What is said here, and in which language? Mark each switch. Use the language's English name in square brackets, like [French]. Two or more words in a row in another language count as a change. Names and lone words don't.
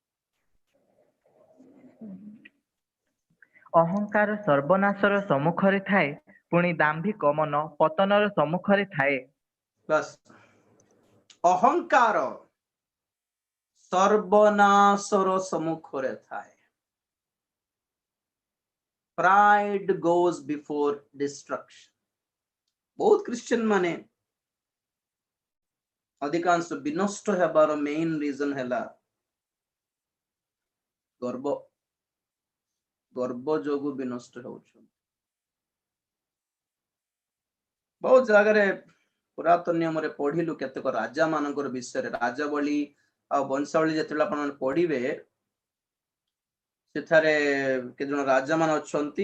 [Odia] ଅହଙ୍କାର ସର୍ବନାଶର ସମ୍ମୁଖରେ ଥାଏ, ପୁଣି ଦାମ୍ଭିକ ମନ ପତନର ସମ୍ମୁଖରେ ଥାଏ। ବାସ୍, ଅହଙ୍କାର ସର୍ବନାଶର ସମ୍ମୁଖରେ ଥାଏ। [English] Pride goes before destruction. [Odia] ବହୁତ ଖ୍ରୀଷ୍ଟିଆନ ମାନେ ଅଧିକାଂଶ ବିନଷ୍ଟ ହେବାର [English] main reason [Odia] ହେଲା ଗର୍ବ। ଗର୍ବ ଯୋଗୁ ବିନଷ୍ଟ ହେଉଛନ୍ତି। ବହୁତ ଜାଗାରେ ପୁରାତନ ନିୟମରେ ପଢିଲୁ କେତେକ ରାଜା ମାନଙ୍କର ବିଷୟରେ, ରାଜାବଳୀ ଆଉ ବଂଶାବଳୀ ଯେତେବେଳେ ଆପଣ ପଢିବେ, ସେଠାରେ କେତେ ଜଣ ରାଜା ମାନେ ଅଛନ୍ତି।